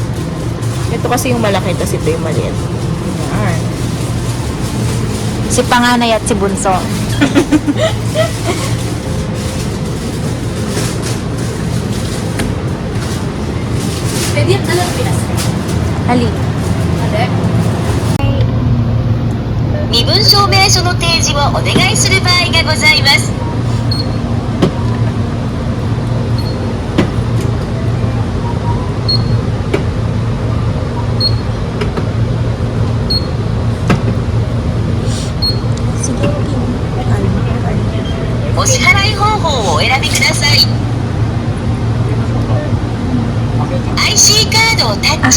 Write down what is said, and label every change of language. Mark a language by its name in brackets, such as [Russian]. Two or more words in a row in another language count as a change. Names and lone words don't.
[Filipino] Ito kasi yung malaki, tapos ito yung maliit. Yan. Si Panganay at si Bunso. Pwede yan alam Pinas. Hali. Ate? [Japanese] 身分証明書の提示をお願いする場合がございます。お支払い方法をお選びください。IC カードをタッチ、